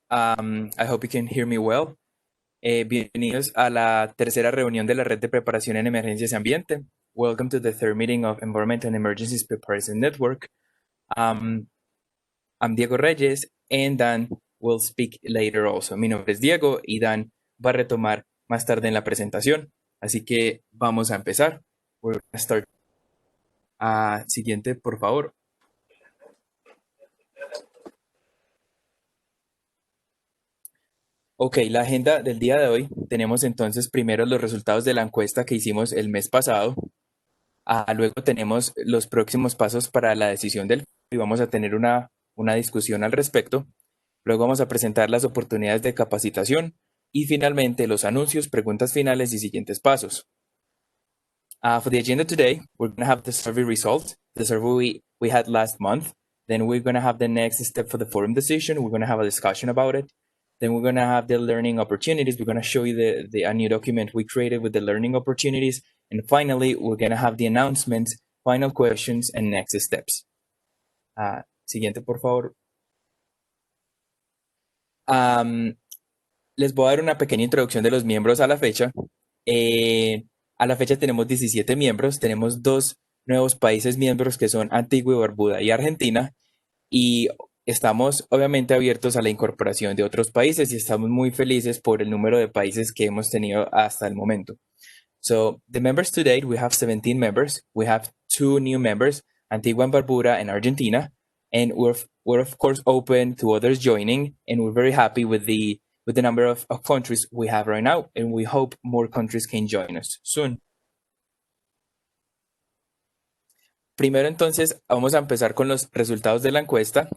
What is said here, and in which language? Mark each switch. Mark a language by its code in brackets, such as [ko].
[en] I hope you can hear me well. [es] Bienvenidos a la tercera reunión de la Red de Preparación en Emergencias y Ambiente. [en] Welcome to the third meeting of Environment and Emergencies Preparedness Network. I'm Diego Reyes, and Dan will speak later also. [es] Mi nombre es Diego y Dan va a retomar más tarde en la presentación. Así que vamos a empezar. [en] We're gonna start. [es] Siguiente, por favor. Ok, la agenda del día de hoy. Tenemos entonces primero los resultados de la encuesta que hicimos el mes pasado. Luego tenemos los próximos pasos para la decisión del y vamos a tener una discusión al respecto. Luego vamos a presentar las oportunidades de capacitación y finalmente los anuncios, preguntas finales y siguientes pasos. [en] For the agenda today, we're going to have the survey results, the survey we had last month. Then we're going to have the next step for the forum decision. We're going to have a discussion about it. Then we're going to have the learning opportunities. We're going to show you a new document we created with the learning opportunities. And finally, we're going to have the announcements, final questions, and next steps. [es] Siguiente, por favor. Les voy a dar una pequeña introducción de los miembros a la fecha. A la fecha tenemos 17 miembros, tenemos dos nuevos países miembros que son Antigua y Barbuda y Argentina, y estamos obviamente abiertos a la incorporación de otros países y estamos muy felices por el número de países que hemos tenido hasta el momento. [en] So the members to date, we have 17 members. We have two new members, Antigua and Barbuda and Argentina, and we're of course open to others joining, and we're very happy with the number of countries we have right now, and we hope more countries can join us soon. [es] Primero entonces vamos a empezar con los resultados de la encuesta.